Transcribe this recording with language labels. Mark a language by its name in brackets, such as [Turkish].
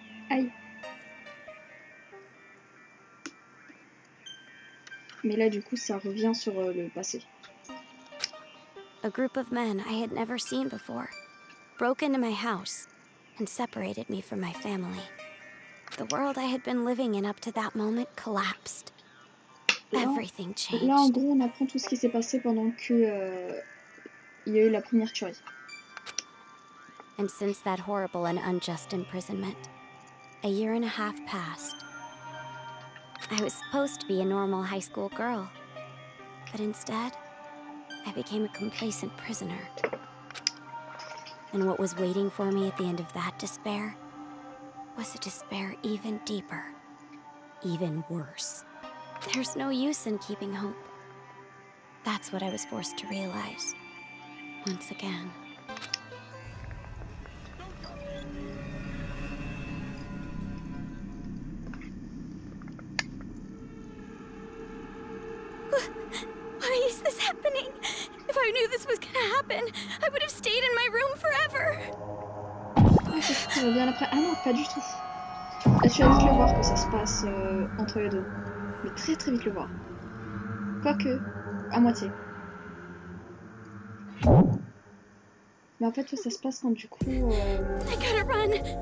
[French] Aïe. Mais là, du coup, ça revient sur le passé. [English] A group of men I had never seen before broke into my house and separated me from my family. The world I had been living in up to that moment collapsed. Everything changed. [French] Là, en gros, on apprend tout ce qui s'est passé pendant que il y a eu la première tuerie. [English] And since that horrible and unjust imprisonment, a year and a half passed. I was supposed to be a normal high school girl, but instead, I became a complacent prisoner. And what was waiting for me at the end of that despair was a despair even deeper, even worse. There's no use in keeping hope. That's what I was forced to realize, once again. Why is this happening? If I knew this was gonna happen, I would have stayed in my room forever. [French] Ah, ça revient après. Ah non, pas du tout. Là, tu vas vite le voir que ça se passe entre les deux. Mais très très vite le voir. Quoique, à moitié. Mais en fait, ça se passe quand du coup. [English] I gotta run.